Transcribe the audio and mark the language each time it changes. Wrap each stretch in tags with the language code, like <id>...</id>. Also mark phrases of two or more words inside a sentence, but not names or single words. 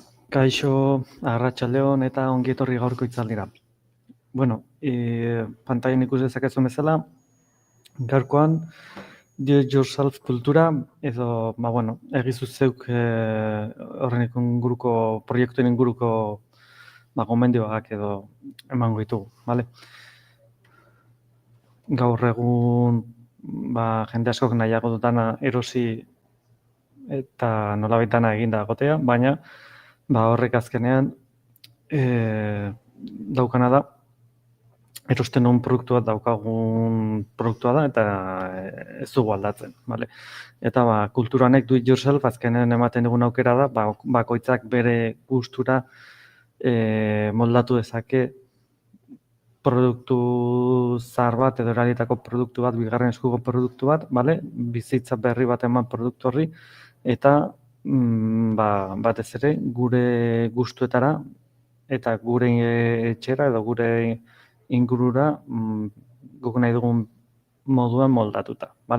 <eu>Kaixo, arratsaldeon eta ongi etorri gaurko hitzaldira. Bueno, pantailan ikus dezakezun bezala, gaurkoan</eu> <en>do it yourself</en> <eu>kultura edo, egizu zeuk horren inguruko proiektuen inguruko gomendioak edo emango ditugu, bale? Gaur egun jende askok nahiago dutana erosi eta nolabait dana eginda egotea, baina horrek azkenean daukana da, erosten duen produktu bat daukagun produktua da, eta ez dugu aldatzen, bale? Eta kulturanek</eu> <en>do it yourself</en> <eu>azkenean ematen dugun aukera da, bakoitzak bere gustura moldatu dezake produktu zahar bat edo erabilitako produktu bat, bigarren eskuko produktu bat, bale? Bizitza berri bat eman produktu horri, eta batez ere gure gustuetara eta gure etxera edo gure ingurura guk nahi dugun moduan moldatuta, bale?</eu>